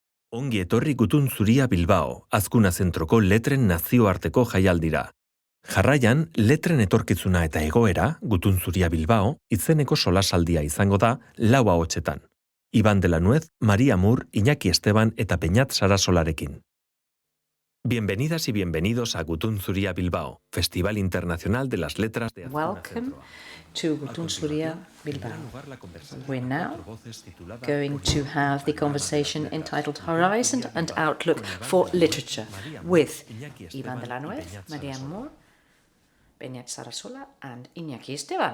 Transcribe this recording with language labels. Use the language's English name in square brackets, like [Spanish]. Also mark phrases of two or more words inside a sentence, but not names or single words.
[Basque] Ongi etorri Gutun Zuria Bilbao, Azkuna Zentroko letren nazioarteko jaialdira. Jarraian, letren etorkizuna eta egoera, Gutun Zuria Bilbao, izeneko solasaldia izango da 4 ahotsetan. Iván de la Nuez, María Mur, Iñaki Esteban eta Beñat Sarasolarekin. [Spanish] Bienvenidas y bienvenidos a Gutun Zuria Bilbao, Festival Internacional de las Letras de Azkuna [English] Welcome to Gutun Zuria Bilbao. We're now going to have the conversation entitled Horizon and Outlook for Literature with Iván de la Nuez, María Mur, Beñat Sarasola and Iñaki Esteban.